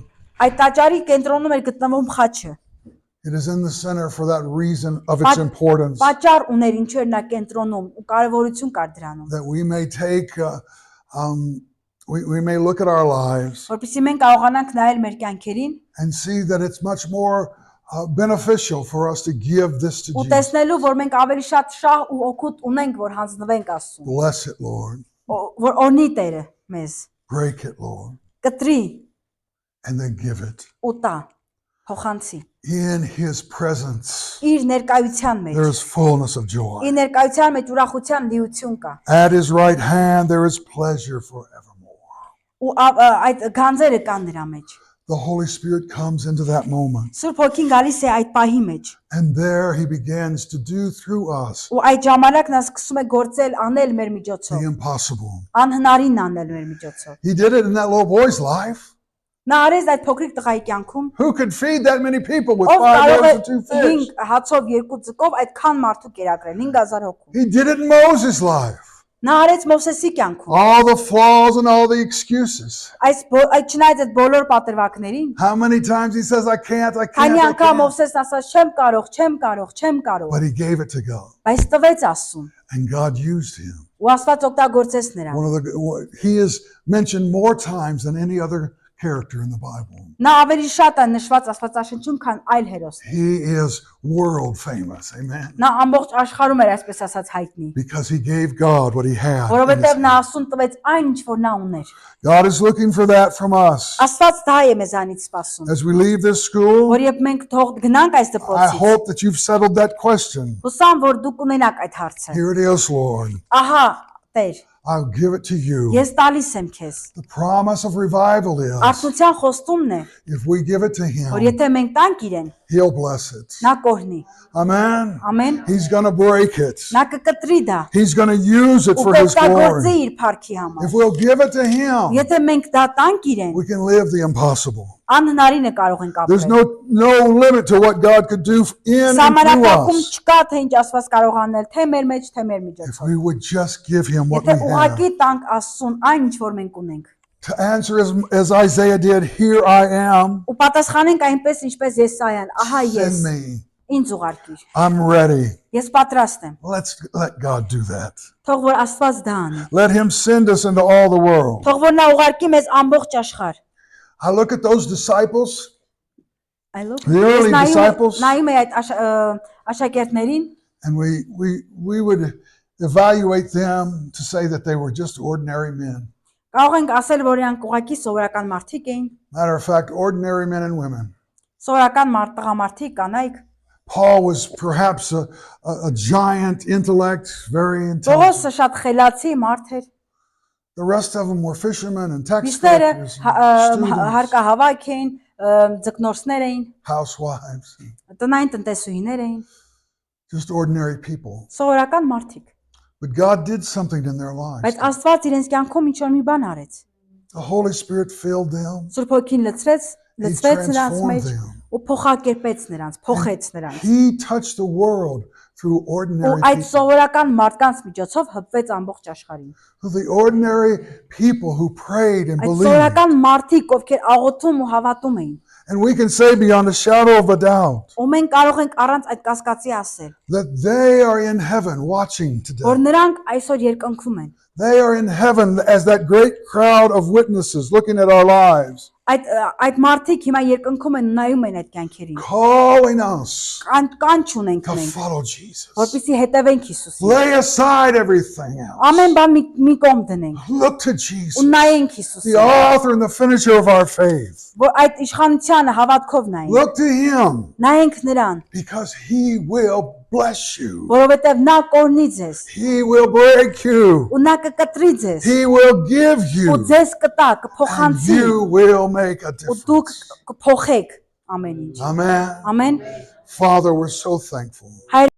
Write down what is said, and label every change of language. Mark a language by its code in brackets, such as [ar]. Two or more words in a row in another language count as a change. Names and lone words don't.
[hy] Այդ տաճարի կենտրոնում էր գտնվում խաչը։ [en] It is in the center for that reason of its importance, [hy] Պատճառ ուներ ինչու էր նա կենտրոնում ու կարևորություն կար դրանում։ [en] that we may take, we may look at our lives [hy] Որպեսզի մենք կարողանանք նայել մեր կյանքերին [en] and see that it's much more beneficial for us to give this to [hy] ու [en] Jesus. [hy] տեսնելու, որ մենք ավելի շատ շահ ու օգուտ ունենք, որ հանձնվենք Աստծուն։ [en] Bless it, Lord. [hy] Որ օրնի Տերը մեզ, [en] Break it, Lord. [hy] կտրի [en] And then give it. [hy] ու տա, փոխանցի։ [en] In His presence, [hy] Իր ներկայության մեջ։ [en] there is fullness of joy. [hy] Իր ներկայության մեջ ուրախության լիություն կա։ [en] At His right hand, there is pleasure forevermore. [hy] Ու այդ գանձերը կան նրա մեջ։ [en] The Holy Spirit comes into that moment. [hy] Սուրբ Հոգին գալիս է այդ պահի մեջ։ [en] And there He begins to do through us [hy] Ու այդ ժամանակ նա սկսում է գործել, անել մեր [en] the [hy] միջոցով, [en] impossible. [hy] անհնարին անել մեր միջոցով։ [en] He did it in that little boy's life. [hy] Նա արեց այդ փոքրիկ տղայի կյանքում, [en] Who could feed that many people with [hy] ով 5 կարող [en] loaves [hy] է [en] and 2 fish? [hy] 5 հացով 2 ձկով այդքան մարդու կերակրել, 5000 հոգու։ [en] He did it in Moses' life. [hy] Նա արեց Մովսեսի կյանքում։ [en] All the flaws and all the excuses. [hy] Այդ չնայած այդ բոլոր պատրվակներին, [en] How many times he says, I can't, I can't, [hy] քանի [en] I [hy] անգամ [en] can't. [hy] Մովսեսն ասաց, չեմ կարող, չեմ կարող, չեմ կարող, [en] But he gave it to God. [hy] բայց տվեց Աստծուն։ [en] And God used him. [hy] Ու Աստված օգտագործեց նրան։ [en] He is mentioned more times than any other character in the Bible. [hy] Նա ավելի շատ է նշված Աստվածաշնչում, քան այլ հերոս։ [en] He is world famous. Amen. [hy] Նա ամբողջ աշխարհում էր այսպես ասած հայտնի, [en] Because he gave God what he had. in his [hy] որովհետև նա [en] hand. [hy] Աստծուն տվեց այն ինչ որ նա ուներ։ [en] God is looking for that from us. [hy] Աստված դա է մեզանից սպասում, [en] As we leave this school, [hy] որ երբ մենք թող գնանք այս [en] I [hy] դպրոցից, [en] hope that you've settled that question. [hy] հուսամ որ դուք ունենաք այդ հարցը։ [en] Here it is, Lord. [hy] Ահա, Տեր, [en] I'll give it to you. [hy] ես տալիս եմ քեզ։ [en] The promise of revival is [hy] Արթնության խոստումն է, [en] if we give it to [hy] որ [en] him, [hy] եթե մենք տանք իրեն, [en] he'll bless it. [hy] նա կօրհնի։ [en] Amen. [hy] Ամեն։ [en] He's going to break it. [hy] Նա կկտրի դա [en] He's going to use it [hy] ու [en] for his [hy] կօգտագործի [en] glory. [hy] իր փառքի համար։ [en] If we'll give it to him, [hy] Եթե մենք դա տանք իրեն, [en] we can live the impossible. [hy] անհնարինը կարող ենք [en] There's [hy] ապրել։ [en] no limit to what God could do in and through [hy] Սահմանափակում [en] us [hy] չկա, թե ինչ Աստված կարող անել, թե մեր մեջ, թե մեր [en] if [hy] միջոցով։ [en] we would just give him what we [hy] Եթե ուղղակի [en] have. [hy] տանք Աստծուն այն ինչ որ մենք ունենք։ [en] To answer as Isaiah did, here I am, [hy] Ու պատասխանենք այնպես ինչպես Եսայան, ահա ես, [en] send me. [hy] ինձ ուղարկիր։ [en] I'm ready. [hy] Ես պատրաստ եմ։ [en] Let God do that. [hy] Թող որ Աստված դա անի։ [en] Let him send us into all the world. [hy] Թող որ նա ուղարկի մեզ ամբողջ աշխարհ։ [en] I look at those disciples, [hy] Այլո։ [en] The early disciples- [hy] Նայում եմ այդ աշակերտներին [en] and we would evaluate them to say that they were just ordinary men. [hy] կարող ենք ասել, որ իրանք ուղակի սովորական մարդիկ էին, [en] Matter of fact, ordinary men and women. [hy] սովորական տղամարդիկ, կանայք։ [en] Paul was perhaps a giant intellect, very intelligent. [hy] Պողոսը շատ խելացի մարդ էր։ [en] The rest of them were fishermen and tax [hy] Մյուսները [en] collectors, and students, [hy] հարկահավաք էին, ձկնորսներ էին, [en] housewives, [hy] տնային տնտեսուհիներ էին, [en] just ordinary people. [hy] սովորական մարդիկ։ [en] But God did something in their lives. [hy] Բայց Աստված իրենց կյանքում ինչ-որ մի բան արեց։ [en] The Holy Spirit filled them. [hy] Սուրբ Հոգին լցրեց նրանց [en] transformed [hy] մեջ [en] them. [hy] ու փոխակերպեց նրանց, փոխեց նրանց։ [en] He touched the world through [hy] Ու [en] ordinary [hy] այդ [en] people. [hy] սովորական մարդկանց միջոցով հպվեց ամբողջ աշխարհին։ [en] Through the ordinary people who prayed and [hy] Այդ [en] believed. [hy] սովորական մարդիկ, ովքեր աղոթում ու հավատում էին։ [en] And we can say beyond a shadow of a doubt [hy] Ու մենք կարող ենք առանց այդ կասկածի ասել, [en] that they are in heaven watching today. [hy] որ նրանք այսօր երկնքում են։ [en] They are in heaven as that great crowd of witnesses looking at our lives, [hy] Այդ մարդիկ հիմա երկնքում են նայում են այդ կյանքերին։ [en] calling us [hy] Կանչ ունենք [en] to [hy] մենք, [en] follow Jesus. [hy] որպեսզի հետևենք Հիսուսին։ [en] Lay aside everything else. [hy] Ամեն բան մի կողմ դնենք [en] Look to [hy] ու [en] Jesus, [hy] նայենք [en] the [hy] Հիսուսին, [en] author and the finisher of our faith. [hy] որ այդ իշխանությանը հավատքով նայենք։ [en] Look to him [hy] Նայենք նրան, [en] because he will bless you. [hy] որովհետև նա կօրհնի ձեզ, [en] He will break you. [hy] ու նա կկտրի ձեզ, [en] He will give [hy] ու [en] you. [hy] ձեզ կտա, [en] And [hy] կփոխանցի, [en] you will make a [hy] ու դուք [en] difference. [hy] կփոխեք ամեն ինչ։ [en] Amen. [hy] Ամեն։ [en] Father, we're so thankful.